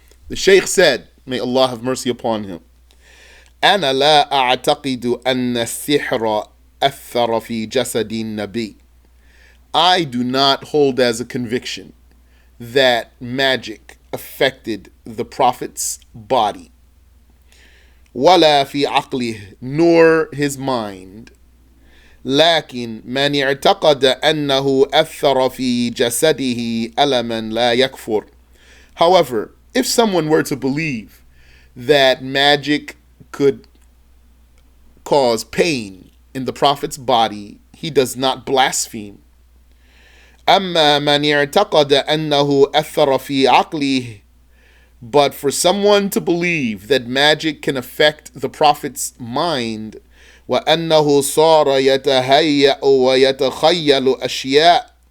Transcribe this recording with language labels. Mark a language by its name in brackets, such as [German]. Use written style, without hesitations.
[English] The Shaykh said, may Allah have mercy upon him, [Arabic] أنا لا أعتقد أن السحر أثر في جسد النبي. [English] I do not hold as a conviction that magic affected the Prophet's body. [Arabic] ولا في عقله, [English] nor his mind. [Arabic] لكن من اعتقد أنه أثر في جسده ألما لا يكفر. [English] However, if someone were to believe that magic could cause pain in the Prophet's body, he does not blaspheme. [Arabic] أما من اعتقد أنه أثر في عقله, [English] but for someone to believe that magic can affect the Prophet's mind, [Arabic] وأنه صار يتهيأ ويتخيل أشياء,